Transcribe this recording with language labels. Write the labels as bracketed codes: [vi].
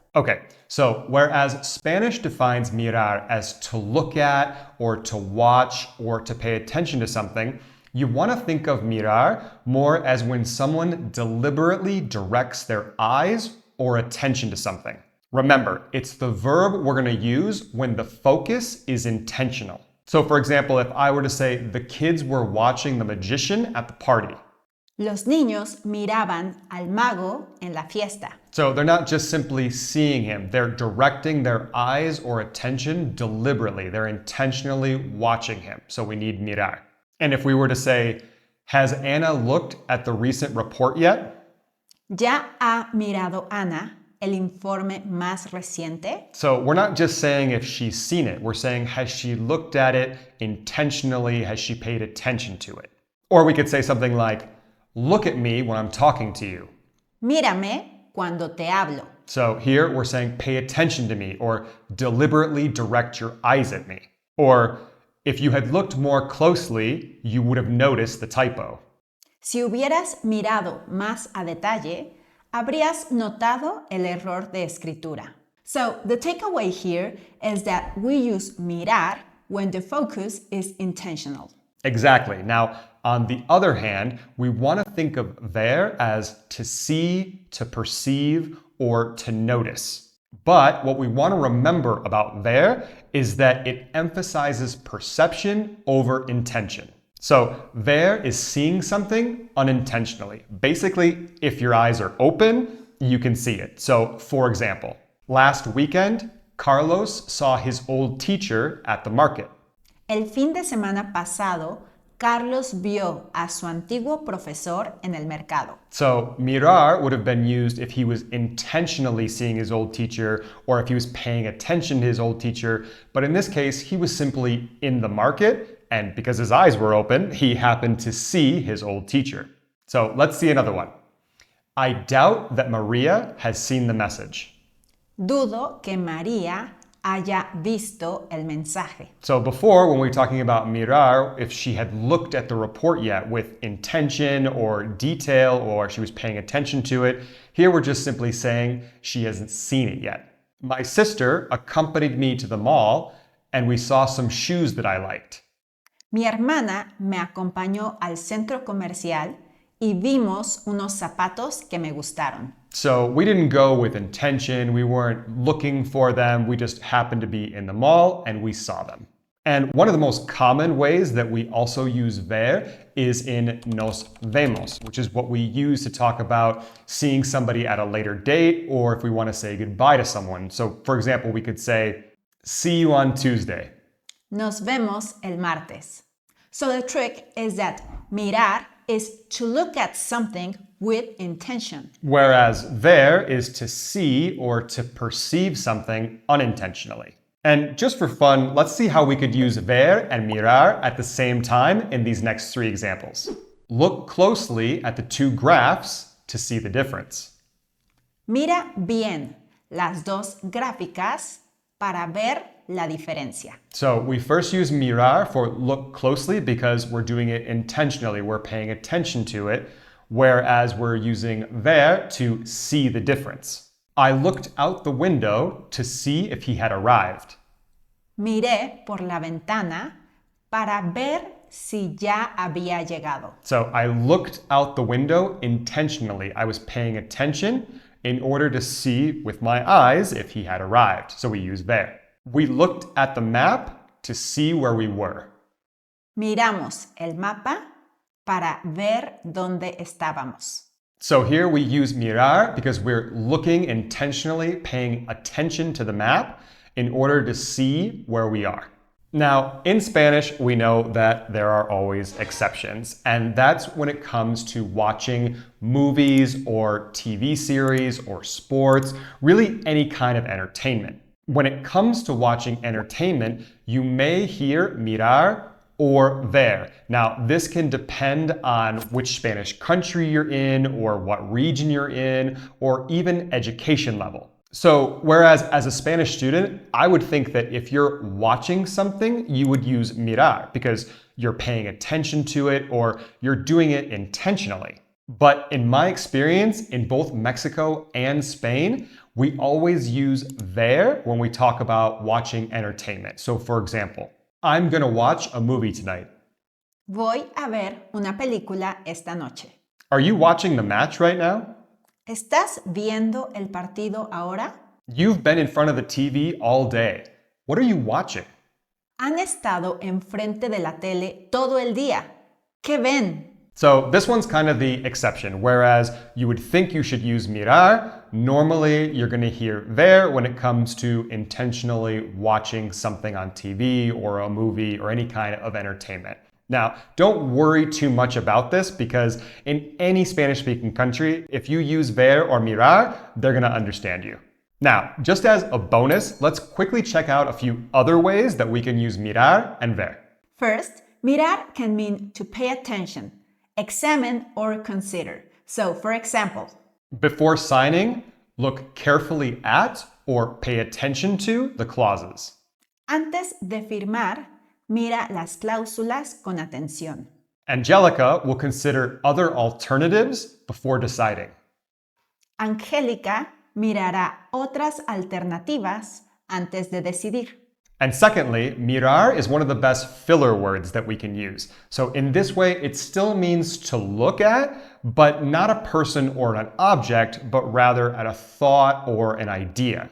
[en] Okay, so whereas Spanish defines mirar as to look at or to watch or to pay attention to something, you want to think of mirar more as when someone deliberately directs their eyes or attention to something. Remember, it's the verb we're going to use when the focus is intentional. So for example, if I were to say the kids were watching the magician at the party. [es] Los niños miraban al mago en la fiesta. [en] So they're not just simply seeing him, they're directing their eyes or attention deliberately. They're intentionally watching him. So we need mirar. And if we were to say, has Anna looked at the recent report yet? [es] ¿Ya ha mirado Ana el informe más reciente? [en] So we're not just saying if she's seen it, we're saying has she looked at it intentionally, has she paid attention to it? Or we could say something like, look at me when I'm talking to you. [es] Mírame cuando te hablo. [en] So here we're saying pay attention to me or deliberately direct your eyes at me. Or if you had looked more closely, you would have noticed the typo. [es] Si hubieras mirado más a detalle, habrías notado el error de escritura. [en] So the takeaway here is that we use mirar when the focus is intentional. Exactly. Now, on the other hand, we want to think of ver as to see, to perceive, or to notice. But what we want to remember about ver is that it emphasizes perception over intention. So ver is seeing something unintentionally. Basically, if your eyes are open, you can see it. So for example, last weekend, Carlos saw his old teacher at the market. [es] El fin de semana pasado, Carlos vio a su antiguo profesor en el mercado. [en] So mirar would have been used if he was intentionally seeing his old teacher or if he was paying attention to his old teacher. But in this case, he was simply in the market, and because his eyes were open, he happened to see his old teacher. So let's see another one. I doubt that Maria has seen the message. [es] Dudo que María haya visto el mensaje. [en] So before, when we were talking about mirar, if she had looked at the report yet with intention or detail or she was paying attention to it, here we're just simply saying she hasn't seen it yet. My sister accompanied me to the mall and we saw some shoes that I liked. [es] Mi hermana me acompañó al centro comercial y vimos unos zapatos que me gustaron. [en] So we didn't go with intention, we weren't looking for them, we just happened to be in the mall and we saw them. And one of the most common ways that we also use ver is in [es] nos vemos, [en] which is what we use to talk about seeing somebody at a later date or if we want to say goodbye to someone. So for example, we could say, see you on Tuesday. [es] Nos vemos el martes. [en] So the trick is that mirar is to look at something with intention. Whereas ver is to see or to perceive something unintentionally. And just for fun, let's see how we could use ver and mirar at the same time in these next three examples. Look closely at the two graphs to see the difference. [es] Mira bien las dos gráficas para ver la diferencia. [en] So we first use mirar for look closely because we're doing it intentionally. We're paying attention to it, whereas we're using ver to see the difference. I looked out the window to see if he had arrived. [es] Miré por la ventana para ver si ya había llegado. [en] So I looked out the window intentionally. I was paying attention in order to see with my eyes if he had arrived. So we use ver. We looked at the map to see where we were. [es] Miramos el mapa para ver dónde estábamos. [en] So here we use mirar because we're looking intentionally, paying attention to the map in order to see where we are. Now, in Spanish, we know that there are always exceptions, and that's when it comes to watching movies or TV series or sports, really any kind of entertainment. When it comes to watching entertainment, you may hear mirar or ver. Now, this can depend on which Spanish country you're in or what region you're in or even education level. So, whereas as a Spanish student, I would think that if you're watching something, you would use mirar because you're paying attention to it or you're doing it intentionally. But in my experience, in both Mexico and Spain, we always use ver when we talk about watching entertainment. So, for example, I'm gonna watch a movie tonight. [es] Voy a ver una película esta noche. [en] Are you watching the match right now? [es] ¿Estás viendo el partido ahora? [en] You've been in front of the TV all day. What are you watching? [es] Han estado enfrente de la tele todo el día. ¿Qué ven? [en] So this one's kind of the exception, whereas you would think you should use mirar, normally you're going to hear ver when it comes to intentionally watching something on TV or a movie or any kind of entertainment. Now, don't worry too much about this because in any Spanish-speaking country, if you use ver or mirar, they're going to understand you. Now, just as a bonus, let's quickly check out a few other ways that we can use mirar and ver. First, mirar can mean to pay attention, examine, or consider. So, for example, Before signing, look carefully at or pay attention to the clauses. [es] antes de firmar, mira las cláusulas con atención. [en] Angelica will consider other alternatives before deciding. [es] Angélica mirará otras alternativas antes de decidir. [en] And secondly, mirar is one of the best filler words that we can use. So in this way, it still means to look at, but not a person or an object, but rather at a thought or an idea.